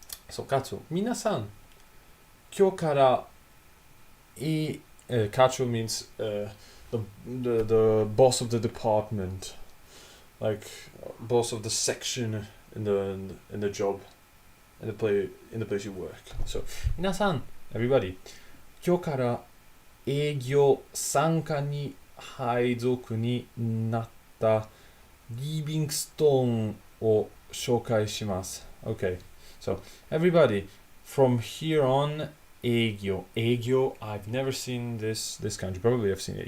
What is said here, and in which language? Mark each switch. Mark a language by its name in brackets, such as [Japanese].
[English] So Katsu, [Japanese] 皆さん、今日から [English] Katsu means the boss of the department, like boss of the section in the job, in the place you work. [Japanese] So 皆さん everybody 今日から営業参加に配属になったリビングストーンを紹介します。 [English] Okay, so everybody from here on 営業 I've never seen this kanji. Probably I've seen it.